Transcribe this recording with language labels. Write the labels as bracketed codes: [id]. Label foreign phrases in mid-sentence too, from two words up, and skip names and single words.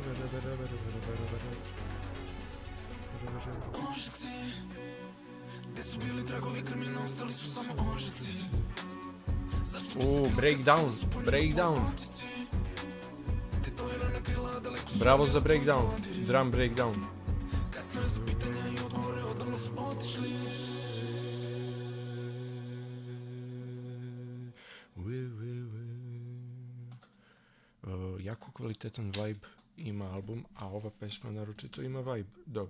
[sr] Ožici, gde su bili tragovi krmina, ostali su samo ožici. Breakdown. Bravo za breakdown, [en] drum breakdown. [sr] Kasno je za pitanja i odgovore, odavno su otišli. Jako kvalitetan vibe ima album, a ova pesma naročito ima vibe dobar.